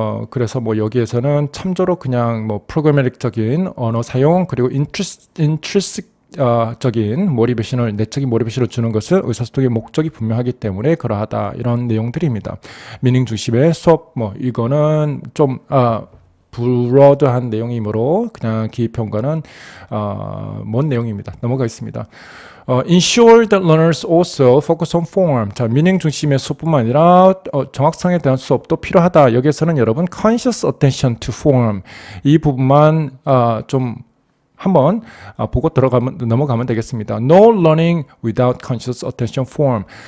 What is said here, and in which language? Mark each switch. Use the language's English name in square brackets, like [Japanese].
[Korean] 그래서 뭐 여기에서는 참조로 그냥 뭐 프로그래머틱적인 언어 사용 그리고 intrinsic 적인 모티베이션을 내적인 모티베이션을 주는 것은 의사소통의 목적이 분명하기 때문에 그러하다 이런 내용들입니다. 미닝 중심의 수업 뭐 이거는 좀 브로드한 내용이므로 그냥 기입형과는 먼 내용입니다. 넘어가겠습니다. [English] Ensure that learners also focus on form. [Korean] 자, 미닝 중심의 수업뿐만 아니라 정확성에 대한 수업도 필요하다. 여기에서는 여러분 conscious attention to form 이 부분만 좀 한번 보고 넘어가면 되겠습니다. [English] No learning without conscious attention form.